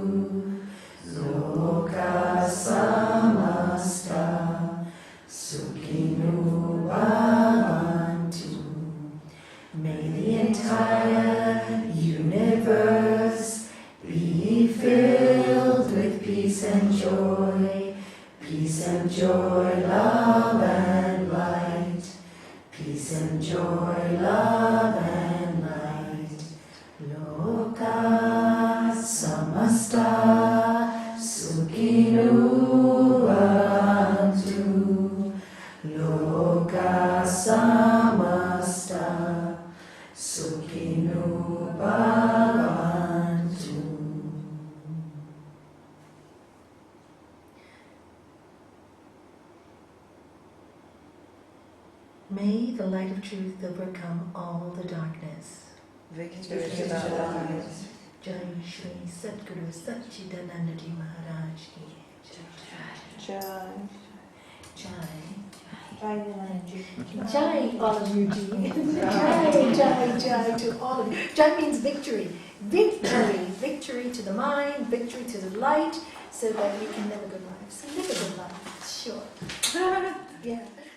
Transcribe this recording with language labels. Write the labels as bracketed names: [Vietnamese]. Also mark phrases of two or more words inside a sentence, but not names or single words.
[Sanskrit] Loka samasta sukhinu bhavantu. [English] May the entire universe be filled with peace and joy, love and light. Peace and joy, love and light. [Sanskrit] Loka samasta sukhinu bhavantu. Loka samasta sukhinu bhavantu. [English] May the light of truth overcome all the darkness. Victory to the light. [Hindi] Jai Shri Satguru Satchidanandji Maharaj ki Jai. Jai. Jai, [English] all of you, Ji. Jai to all of you. Jai means victory. Victory to the mind, victory to the light, so that we can live a good life. So live a good life, sure. Yeah.